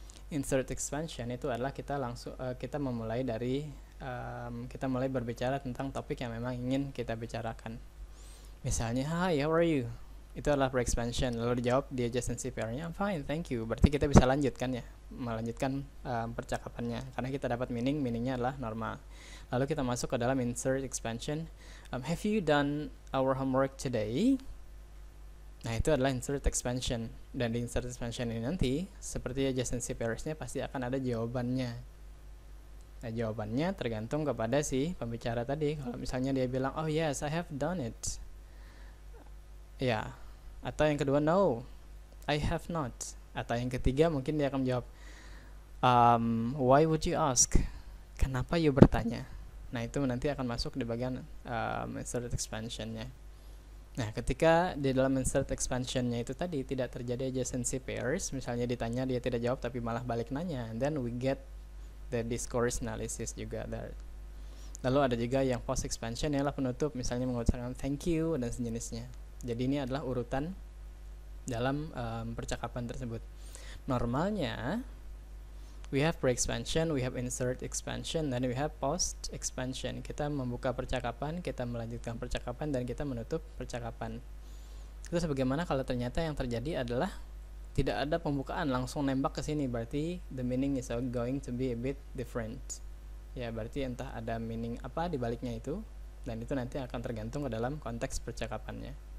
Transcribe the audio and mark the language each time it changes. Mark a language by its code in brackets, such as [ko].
[id] Insert expansion itu adalah kita langsung kita memulai dari kita mulai berbicara tentang topik yang memang ingin kita bicarakan. Misalnya, [en] hi, how are you? [id] Itu adalah pre-expansion. Lalu dijawab di adjacency pair-nya, [en] I'm fine, thank you. [id] Berarti kita bisa lanjutkan ya, melanjutkan percakapannya. Karena kita dapat meaningnya adalah normal. Lalu kita masuk ke dalam insert expansion. [en] Have you done our homework today? [id] Nah, itu adalah insert expansion. Dan di insert expansion ini nanti, seperti adjacency pairs-nya pasti akan ada jawabannya. Nah, jawabannya tergantung kepada si pembicara tadi. Kalau misalnya dia bilang, [en] oh yes, I have done it. [id] Ya, atau yang kedua, [en] no, I have not. [id] Atau yang ketiga mungkin dia akan menjawab, [en] why would you ask? [id] Kenapa you bertanya? Nah, itu nanti akan masuk di bagian insert expansion-nya. Nah, ketika di dalam insert expansion-nya itu tadi tidak terjadi adjacency pairs, misalnya ditanya dia tidak jawab tapi malah balik nanya, [en] and then we get the discourse analysis [id] juga [en] there. [id] Lalu ada juga yang post expansion, ialah penutup, misalnya mengucapkan thank you dan sejenisnya. Jadi ini adalah urutan dalam percakapan tersebut. Normalnya [en] we have pre-expansion, we have insert expansion, [id] dan [en] we have post expansion. [id] Kita membuka percakapan, kita melanjutkan percakapan, dan kita menutup percakapan. Itu sebagaimana kalau ternyata yang terjadi adalah tidak ada pembukaan, langsung nembak ke sini, berarti [en] the meaning is going to be a bit different. [id] Ya, berarti entah ada meaning apa di baliknya itu, dan itu nanti akan tergantung ke dalam konteks percakapannya.